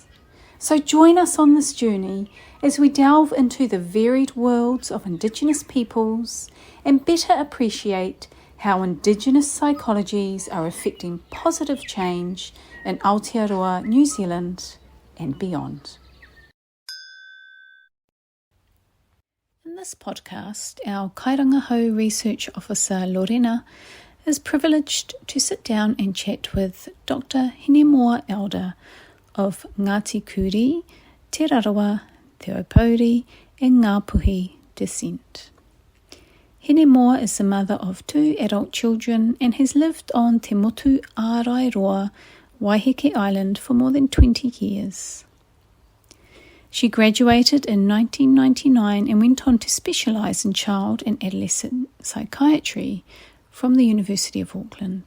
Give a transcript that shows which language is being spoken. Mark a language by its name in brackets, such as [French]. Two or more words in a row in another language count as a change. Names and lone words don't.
[English] So join us on this journey as we delve into the varied worlds of Indigenous peoples and better appreciate how Indigenous psychologies are affecting positive change in Aotearoa, New Zealand and beyond. In this podcast, our Kairangahau Research Officer Lorena is privileged to sit down and chat with Dr Hinemoa Elder of Ngāti Kurī, Te Rarawa, Te Aupōuri and Ngāpuhi descent. Hinemoa is the mother of 2 adult children and has lived on Te Motu Aotearoa, Waiheke Island for more than 20 years. She graduated in 1999 and went on to specialise in child and adolescent psychiatry from the University of Auckland.